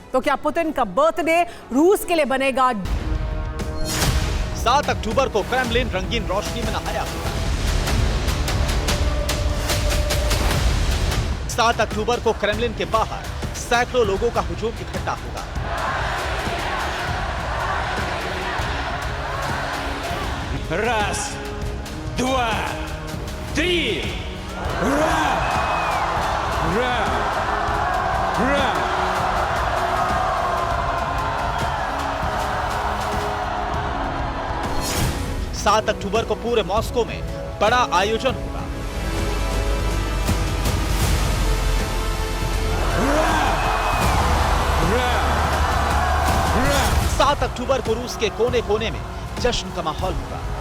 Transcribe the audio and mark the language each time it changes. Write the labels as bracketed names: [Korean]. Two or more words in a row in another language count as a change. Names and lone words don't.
[Hindi] तो क्या पुतिन का बर्थडे रूस के लिए बनेगा? 7 अक्टूबर को क्रेमलिन रंगीन रोशनी में नहाया होगा। 7 अक्टूबर को क्रेमलिन के बाहर सैकड़ों लोगों का हुजूम इकट्ठा होगा। [Russian] Раз, два, три! Ура! Ура! Ура! [Hindi] 7 अक्टूबर को पूरे मॉस्को में बड़ा आयोजन होगा। 7 अक्टूबर को रूस के कोने कोने में जश्न का माहौल होगा।